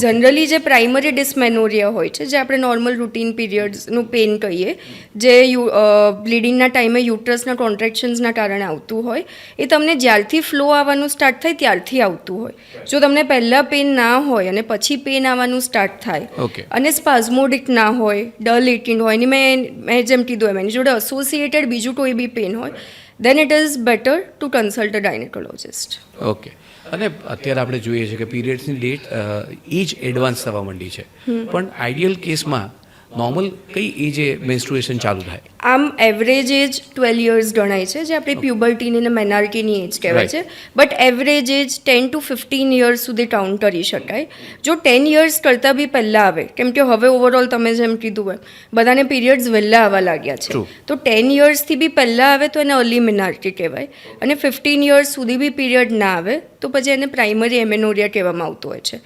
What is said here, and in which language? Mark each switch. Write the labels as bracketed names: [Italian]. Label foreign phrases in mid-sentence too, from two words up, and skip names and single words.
[Gujarati] જનરલી જે [English] primary dysmenorrhea [Gujarati] હોય છે, જે આપણે નોર્મલ રૂટીન પીરિયડ્સનું પેઇન કહીએ, જે બ્લીડિંગના ટાઈમે યુટ્રસના કોન્ટ્રેક્શન્સના કારણે આવતું હોય, એ તમને જ્યારથી ફ્લો આવવાનું સ્ટાર્ટ થાય ત્યારથી આવતું હોય. જો તમને પહેલાં પેઇન ના હોય અને પછી પેઇન આવવાનું સ્ટાર્ટ થાય [English] Okay. [Gujarati] અને સ્પાઝમોડિક ના હોય, [English] dull aching [Gujarati] હોય, અને મેં જેમ કીધું એમ એની જોડે એસોસિએટેડ બીજું કોઈ બી પેઇન હોય, [English] then it is better to consult a gynecologist. [Gujarati] ઓકે. અને અત્યારે આપણે જોઈએ છીએ કે પીરિયડ્સની ડેટ [English] age advance [Gujarati] થવા માંડી છે, પણ આઈડિયલ કેસમાં નોર્મલ કઈ એજે મેન્સ્ટ્રુએશન ચાલુ થાય? આમ [English] average age 12 years [Gujarati] ગણાય છે, જે આપણી પ્યુબર્ટીની અને મેનાર્કીની એજ કહેવાય છે. [English] but average age 10 to 15 years [Gujarati] સુધી કાઉન્ટ કરી શકાય. જો 10 years કરતાં બી પહેલાં આવે, કેમ કે હવે ઓવરઓલ તમે જેમ કીધું એમ બધાને પીરિયડ્સ વહેલા આવવા લાગ્યા છે, [English] True. [Gujarati] તો 10 yearsથી બી પહેલાં આવે તો એને [English] early menarche [Gujarati] કહેવાય, અને 15 years સુધી બી પીરિયડ ના આવે તો પછી એને [English] primary amenorrhea [Gujarati] કહેવામાં આવતું હોય છે.